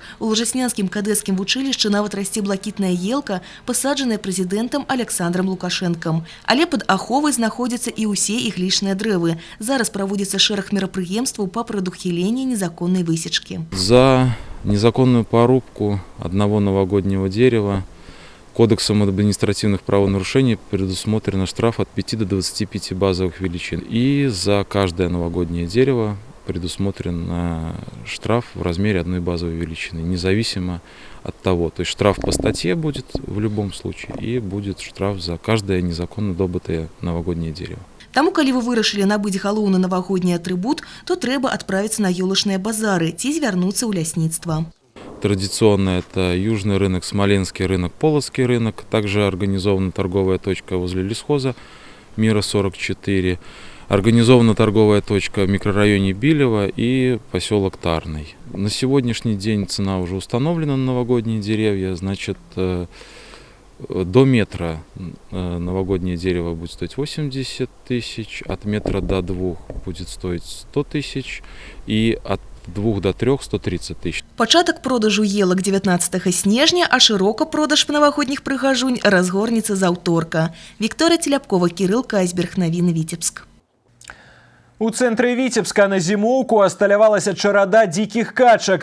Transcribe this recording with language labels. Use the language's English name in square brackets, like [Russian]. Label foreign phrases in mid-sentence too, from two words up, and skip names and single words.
[Belarusian] У Лужаснянскім кадэцкім вучылішчы нават расце блакітная елка, пасаджаная прэзідэнтам Александром Лукашэнкам. Але пад аховай знаходзяцца і ўсе іглічныя дрэвы. Зараз праводзіцца шэраг мерапрыемстваў па прадухіленні незаконнай высечкі. [Russian] За незаконную порубку одного новогоднего дерева Кодексом административных правонарушений предусмотрено штраф от 5 до 25 базовых величин. И за каждое новогоднее дерево предусмотрен штраф в размере одной базовой величины, независимо от того. То есть штраф по статье будет в любом случае, и будет штраф за каждое незаконно добытое новогоднее дерево. [Belarusian] Таму, калі вы вырашылі набыць галоўны навагодні атрыбут, то трэба адправіцца на ёлачныя базары ці звярнуцца ў лясніцтва. [Russian] Традиционно это Южный рынок, Смоленский рынок, Полоцкий рынок. Также организована торговая точка возле лесхоза Мира 44. Организована торговая точка в микрорайоне Билево и поселок Тарный. На сегодняшний день цена уже установлена на новогодние деревья. Значит, до метра новогоднее дерево будет стоить 80 тысяч, от метра до 2 будет стоить 100 тысяч и от 2 до 3 – 130 тысяч. [Belarusian] Пачатак продажу елак 19 снежня, а шырока продаж навагодніх прыгажунь разгорнецца з аўторка. Вікторыя Теляпкова, Кірыл Кайзберг, навіны Віцебск. У цэнтры Віцебска на зімоўку асталявалася чарада дзікіх качак.